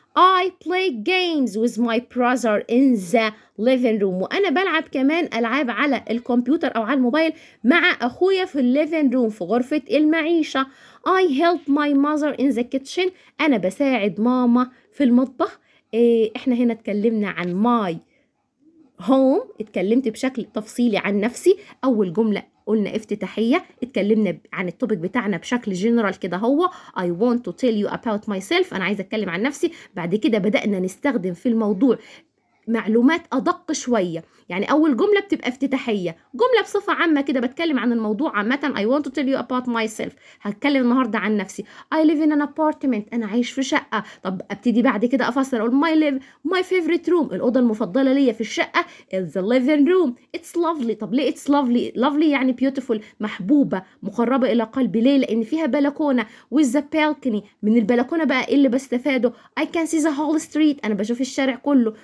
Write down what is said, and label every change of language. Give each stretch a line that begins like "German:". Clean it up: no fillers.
English: I play games with my brother in the living room.
Arabic: وانا بلعب كمان العاب على الكمبيوتر او على الموبايل مع اخويا في الليفين روم في غرفه المعيشه.
English: I help my mother in the kitchen.
Arabic: انا بساعد ماما في المطبخ. احنا هنا اتكلمنا عن
English: my home،
Arabic: اتكلمت بشكل تفصيلي عن نفسي. اول جمله قلنا افتتاحيه، اتكلمنا عن التوبيك بتاعنا بشكل جنرال كده، هو
English: I want to tell you about myself،
Arabic: انا عايزه اتكلم عن نفسي. بعد كده بدأنا نستخدم في الموضوع معلومات أدق شوية. يعني أول جملة بتبقى افتتاحية، جملة بصفة عامة كده بتكلم عن الموضوع عامة.
English: I want to tell you about myself،
Arabic: هتكلم النهاردة عن نفسي.
English: I live in an apartment،
Arabic: أنا عايش في شقة. طب أبتدي بعد كده أفسر، أقول
English: my favorite room،
Arabic: الأوضة المفضلة ليا في الشقة
English: is the living room. it's lovely.
Arabic: طب ليه
English: it's lovely؟
Arabic: lovely يعني beautiful، محبوبة، مقربة إلى قلبي. ليه؟ لأن فيها بلكونة.
English: with the balcony،
Arabic: من البلكونة بقى إيه اللي بستفاده؟
English: I can see the whole street،
Arabic: أنا بشوف الشارع كله.